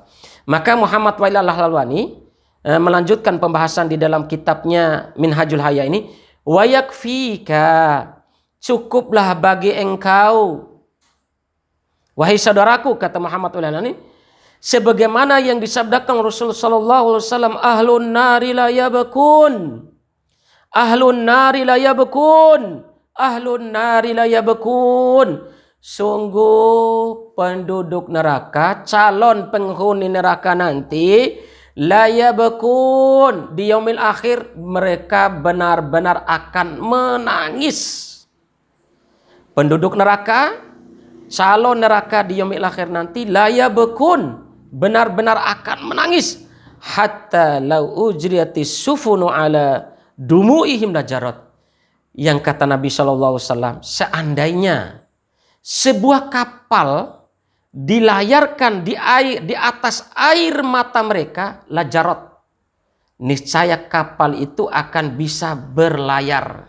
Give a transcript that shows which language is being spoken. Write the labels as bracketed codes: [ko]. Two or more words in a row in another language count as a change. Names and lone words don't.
[id] Maka Muhammad Wail Al-Halwani melanjutkan pembahasan di dalam kitabnya Minhajul Haya ini, [ar] وَيَكْفِيكَ, [id] cukuplah bagi engkau wahai saudaraku, kata Muhammad Ulana, sebagaimana yang disabdakan Rasul [ar] صلى الله عليه وسلم, أهل النار لا يبكون, أهل النار لا يبكون, أهل النار لا يبكون. [id] Sungguh penduduk neraka, calon penghuni neraka nanti, [ar] لا يبكون, [id] di [ar] يوم الآخر [id] mereka benar-benar akan menangis. Penduduk neraka, calon neraka di [ar] يوم الآخر [id] nanti, [ar] لا يبكون, [id] benar-benar akan menangis. [ar] حتى لو أجريت السفن على دموعهم لجرت. [id] Yang kata Nabi SAW, seandainya sebuah kapal dilayarkan di atas air mata mereka, lajarat, niscaya kapal itu akan bisa berlayar.